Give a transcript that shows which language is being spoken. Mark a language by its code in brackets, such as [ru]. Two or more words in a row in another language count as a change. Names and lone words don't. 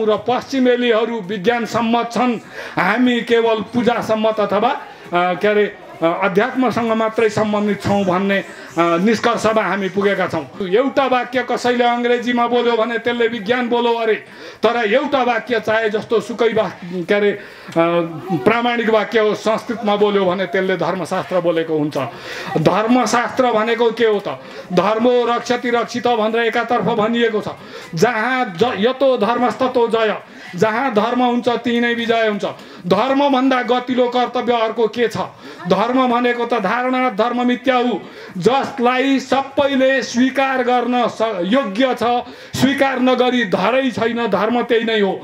[ne] र पश्चिमेलीहरू विज्ञान सम्मत छन्, हामी केवल पूजा सम्मत अथवा के अरे अध्यात्मसँग मात्रै सम्बन्धित छौँ भन्ने निष्कर्षमा हामी पुगेका छौँ। एउटा वाक्य कसैले अङ्ग्रेजीमा बोल्यो भने त्यसले विज्ञान बोल्यो अरे, तर एउटा वाक्य चाहे जस्तो सुकै के अरे प्रामाणिक वाक्य हो, संस्कृतमा बोल्यो भने त्यसले धर्मशास्त्र बोलेको हुन्छ। धर्मशास्त्र भनेको के हो त? [sa] धर्मो रक्षति रक्षित [ne] भनेर एकातर्फ भनिएको छ, जहाँ [sa] यतो धर्मस्ततो जय, [ne] जहाँ धर्म हुन्छ त्यही नै विजय हुन्छ। धर्मभन्दा गतिलो कर्तव्य अर्को के छ? धर्म भनेको त [sa] धारणा धर्म मिथ्याहु, [ne] जसलाई सबैले स्वीकार गर्न योग्य छ, स्वीकार नगरी धरै छैन, धर्म त्यही नै हो।